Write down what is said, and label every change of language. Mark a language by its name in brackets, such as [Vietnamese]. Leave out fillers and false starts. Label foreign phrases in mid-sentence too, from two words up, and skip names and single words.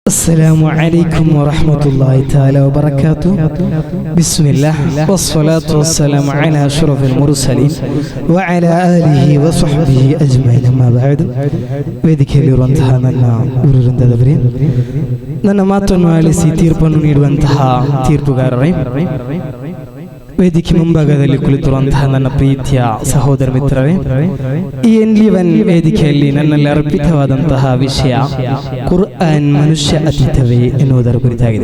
[Arabic] السلام عليكم ورحمة الله تعالى وبركاته. بسم الله والصلاة والسلام على أشرف المرسلين وعلى آله وصحبه أجمعين. أما بعد [Kannada] ವೇದಿಕೆಯಲ್ಲಿರುವಂತಹ ನನ್ನ ಊರಿನಿಂದವರೇ, ನನ್ನ ಮಾತನ್ನು ಆಲಿಸಿ ತೀರ್ಪನ್ನು ನೀಡುವಂತಹ ತೀರ್ಪುಗಾರರೇ, ವೇದಿಕೆ ಮುಂಭಾಗದಲ್ಲಿ ಕುಳಿತಿರುವಂತಹ ನನ್ನ ಪ್ರೀತಿಯ ಸಹೋದರ ಮಿತ್ರರೇ, ಈ ಎನ್ಲಿವನ್ ವೇದಿಕೆಯಲ್ಲಿ ನನ್ನಲ್ಲಿ ಅರ್ಪಿತವಾದಂತಹ ವಿಷಯ ಕುರ್ಆನ್ ಮನುಷ್ಯ ಅತೀತವೇ ಎನ್ನುವುದರ ಕುರಿತಾಗಿದೆ.